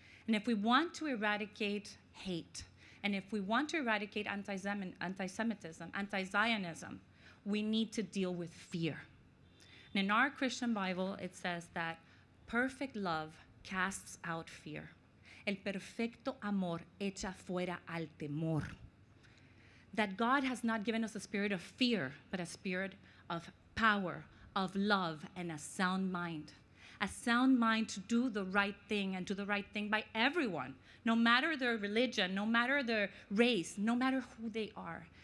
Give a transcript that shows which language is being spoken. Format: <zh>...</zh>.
<en>And if we want to eradicate hate, and if we want to eradicate anti-Semitism, anti-Zionism, we need to deal with fear. And in our Christian Bible, it says that perfect love casts out fear.</en> <es>El perfecto amor echa fuera al temor.</es> <en>That God has not given us a spirit of fear, but a spirit of power, of love, and a sound mind. A sound mind to do the right thing, and do the right thing by everyone, no matter their religion, no matter their race, no matter who they are.</en>